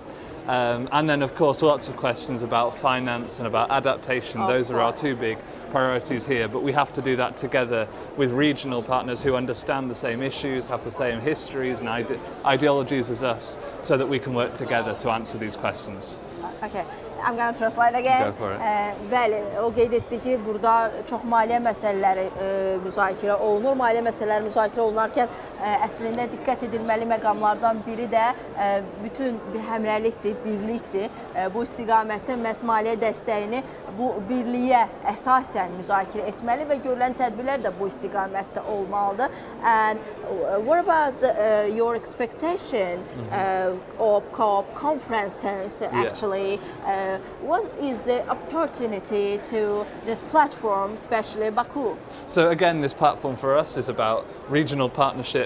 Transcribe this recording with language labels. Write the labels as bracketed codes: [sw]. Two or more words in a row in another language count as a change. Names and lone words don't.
[en] And then, of course, lots of questions about finance and about adaptation. Those are our two big priorities here, but we have to do that together with regional partners who understand the same issues, have the same histories and ideologies as us, so that we can work together to answer these questions. Okay. I'm going to translate again. Go for it. [az] Bəli, o qeyd etdi ki, burada çox maliyyə məsələləri müzakirə olunur. Maliyyə məsələləri müzakirə olunarkən əslində diqqət edilməli məqamlardan biri də bütün bir həmrəylikdir, birlikdir. Bu istiqamətdə məhz maliyyə dəstəyini bu birliyə əsasən müzakirə etməli və görülən tədbirlər də bu istiqamətdə olmalıdır. [en] And what about your expectation of COP conferences actually? What is the opportunity to this platform, especially Baku? So again, this platform for us is about regional partnership.